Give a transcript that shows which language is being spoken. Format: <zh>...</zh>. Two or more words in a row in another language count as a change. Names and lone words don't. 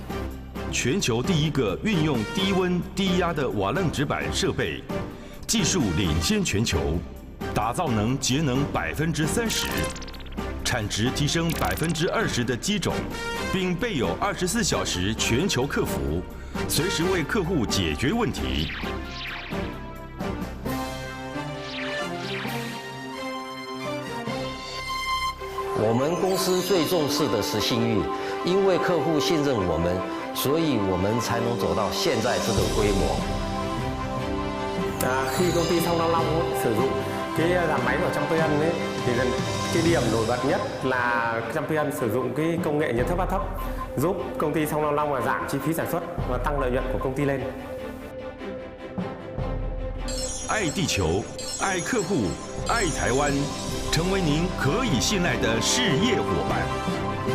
<zh>全球第一个运用低温低压的瓦楞纸板设备，技术领先全球，打造能节能30%，产值提升20%的机种，并备有24小时全球客服，随时为客户解决问题。我们公司最重视的是信誉，因为客户信任我们，所以我们才能走到现在这个规模。</zh> <vi>Khi công ty Song 55 sử dụng cái làm máy của Champion ấy, thì cái điểm nổi bật nhất là Champion sử dụng cái công nghệ nhiệt thấp áp thấp, giúp công ty Song 55 giảm chi phí sản xuất và tăng lợi nhuận của công ty lên.</vi> <zh>爱地球，爱客户，爱台湾，成为您可以信赖的事业伙伴。</zh>